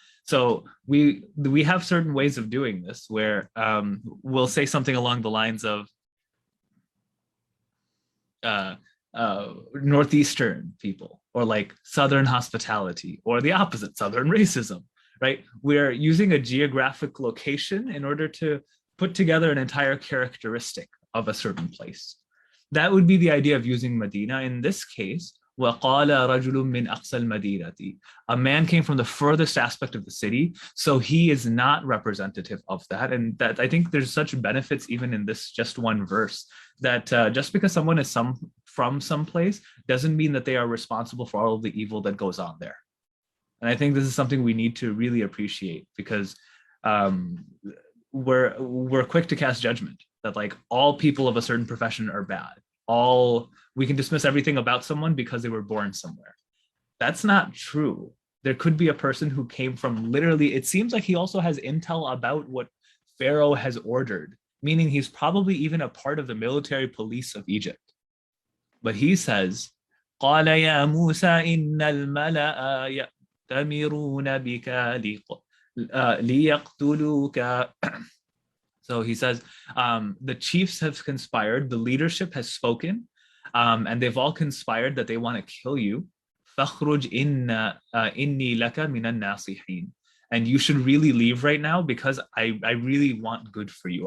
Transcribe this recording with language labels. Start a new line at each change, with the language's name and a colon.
English: So we have certain ways of doing this where we'll say something along the lines of Northeastern people, or like Southern hospitality, or the opposite, Southern racism. Right? We're using a geographic location in order to put together an entire characteristic of a certain place. That would be the idea of using Medina. In this case,
Arabic: وَقَالَ رَجُلٌ مِّنْ أَقْصَى الْمَدِينَةِ.
English: A man came from the furthest aspect of the city, so he is not representative of that. And that I think there's such benefits even in this just one verse, that just because someone is from some place doesn't mean that they are responsible for all of the evil that goes on there. And I think this is something we need to really appreciate, because we're quick to cast judgment that like all people of a certain profession are bad. We can dismiss everything about someone because they were born somewhere. That's not true. There could be a person who came from literally, it seems like he also has intel about what Pharaoh has ordered, meaning he's probably even a part of the military police of Egypt. But he says,
Arabic: قَالَ يَا مُوسَى إِنَّ الْمَلَأَ يَأْتَمِرُونَ بِكَ لِيَقْتُلُوكَ.
English: So he says, the chiefs have conspired, the leadership has spoken, and they've all conspired that they want to kill you.
Arabic: فَخْرُجْ إِنِّي لَكَ مِنَ النَّاصِحِينَ.
English: And you should really leave right now, because I really want good for you.